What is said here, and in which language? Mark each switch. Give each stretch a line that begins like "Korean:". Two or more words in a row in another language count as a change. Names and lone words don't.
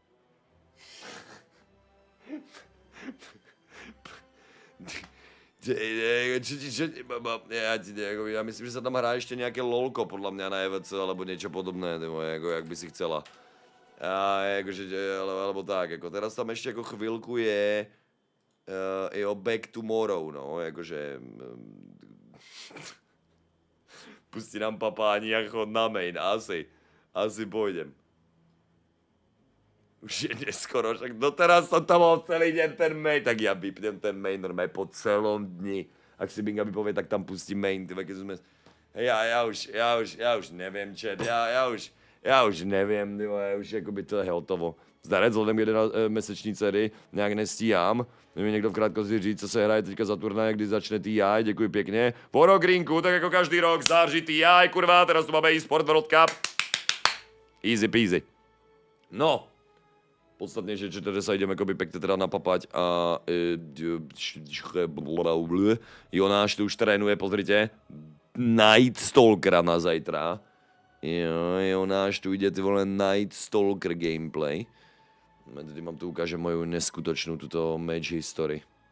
Czech: Já myslím, že se tam hraje ještě nějaké lolko, podle mě na EVC, alebo něco podobné, jako jak by si chcela. A jakože, alebo tak, jako teraz tam ještě jako chvilku je... jo,
English: Back Tomorrow,
Czech: no, jakože... Pustí nám papání a chod na main, asi půjdem.
Slovak: Už je neskoro, však doteraz jsem tam mal celý den ten main, tak já vypnem ten main normálně po celom dni. Ak si Binga by povie, tak tam pustí main, ty keď jsme...
Czech: Já už nevím, chat, já už nevím, já už jakoby to je hotovo. Zdarec, vzhledem k 11měsíční dcery, nějak nestíhám. Nevím někdo v krátkosti říct, co se hraje teďka za turnaj, kdy začne TI, děkuji pěkně. Po Rogrinku, tak jako každý rok, září TI, kurva, teraz tu máme Esport World Cup.
English: Easy peasy.
Czech: No,
Slovak: podstatně, že sa ideme jakoby pekne teda napapať a Jonáš tu už trénuje, pozrite, Night Stalkera na zajtra. Jo, Jonáš tu ide,
Czech: ty vole,
Slovak: Night Stalker gameplay.
Czech: Tady mám
Slovak: tu ukážem moju neskutočnou tuto
English: match history.